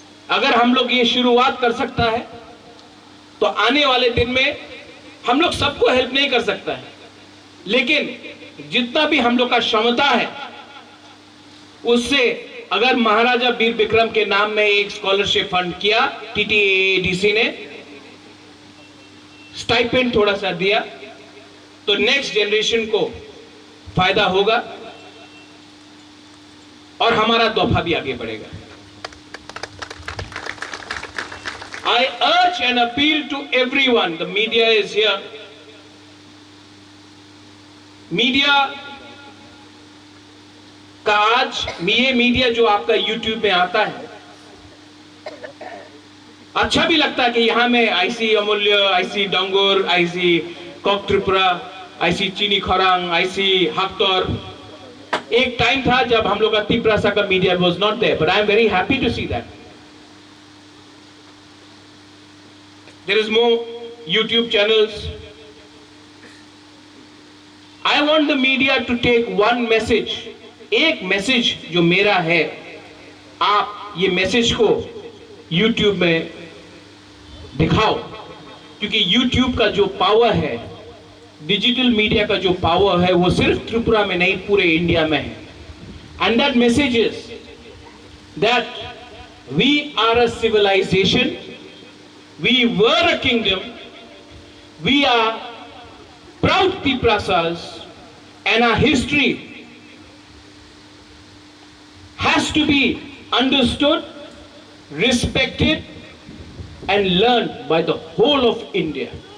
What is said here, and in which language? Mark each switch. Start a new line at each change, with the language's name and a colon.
Hindi: अगर हम लोग ये शुरुआत कर सकता है तो आने वाले दिन में हम लोग सबको हेल्प नहीं कर सकता है, लेकिन जितना भी हम लोग का क्षमता है उससे अगर महाराजा वीर विक्रम के नाम में एक स्कॉलरशिप फंड किया, TTAADC ने स्टाइपेंड थोड़ा सा दिया, तो नेक्स्ट जनरेशन को फायदा होगा और हमारा तोहफा भी आगे बढ़ेगा।
English: I urge and appeal to everyone. The media is here.
Hindi: Media का आज ये मीडिया जो आपका YouTube में आता है, अच्छा भी लगता है कि यहां में आईसी अमूल्य, IC डंगोर, IC Kock Tripura, IC चीनी खरांग, आईसी हक्तौर। एक टाइम था जब हम लोग का तिपरासा का media
English: Was not there, but I am very happy to see that there is more YouTube channels. I want the media to take one message,
Hindi: एक message जो मेरा है, आप ये मैसेज को YouTube में दिखाओ, क्योंकि YouTube का जो पावर है, डिजिटल मीडिया का जो पावर है, वो सिर्फ त्रिपुरा में नहीं पूरे इंडिया में है।
English: And that message is that we are a civilization. We were a kingdom. We are proud Tiprasas, and our history has to be understood, respected, and learned by the whole of India.